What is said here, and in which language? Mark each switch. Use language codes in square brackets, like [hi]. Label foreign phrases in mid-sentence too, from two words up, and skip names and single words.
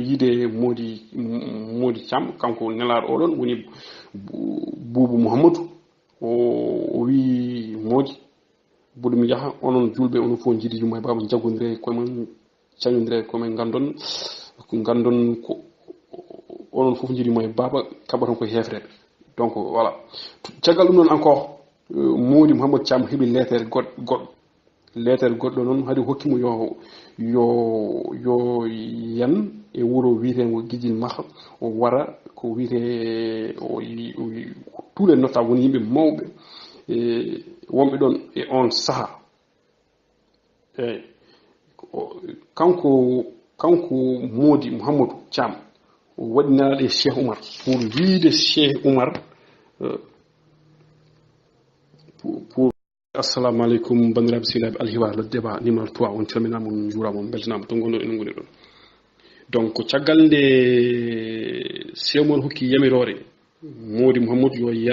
[ff] yiide Modi Thiam kanko nelaɗo oɗon woni Boubou Mouhammadou o wi Modi boɗumi jaaha onon julɓe onon fof jiidi yumma e baba jaggodire koyemen cañodire koyemen gandon ko onon fof jiidi yumma e baba kaɓaton koye hefrede [fr] donc voilà [ff] caggal ɗum noon encore Modi Mouhammad Thiam heeɓi lettere goɗɗo noon haade hokkimo yo yan e wuuro wiyetego Guidjil Makha o wara ko wiyete [fr] tous les notables [ff] woni yimɓe mawɓe wonɓe ɗon e on saaha eyyi kanko Modi Mouhammadou Thiam o waɗi nelaɗo e Cheikh Oumar pour wiide Cheikh Oumar pour [ar] assalamu alaikum [ff] bandiraɓe sehilaɓe alhiwar [fr] le débat numéro 3 [ff] on calminama on juurama on beltanama to gonɗo enen goni ɗon donc caggal nde sewmon hokki yamirore modi mouhamadou